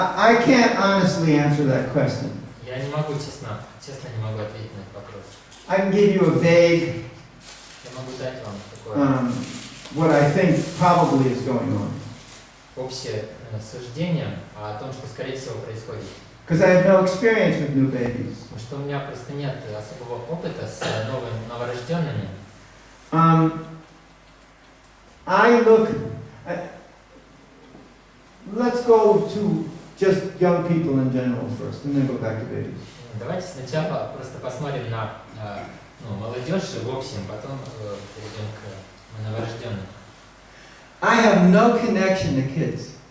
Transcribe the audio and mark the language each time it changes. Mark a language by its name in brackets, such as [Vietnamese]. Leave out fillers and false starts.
[English] I can't honestly answer that question. [Russian] Я не могу честно не могу ответить на этот вопрос. [English] I can give you a vague, [Russian] Я могу дать вам такое [English] what I think probably is going on. [Russian] общее суждение о том, что скорее всего происходит. [English] Because I have no experience with new babies. [Russian] Потому что у меня просто нет особого опыта с новорожденными. [English] I look, let's go to just young people in general first, and then go back to babies. [Russian] Давайте сначала просто посмотрим на молодежь в общем, потом перейдем к новорожденным. [English] I have no connection to kids.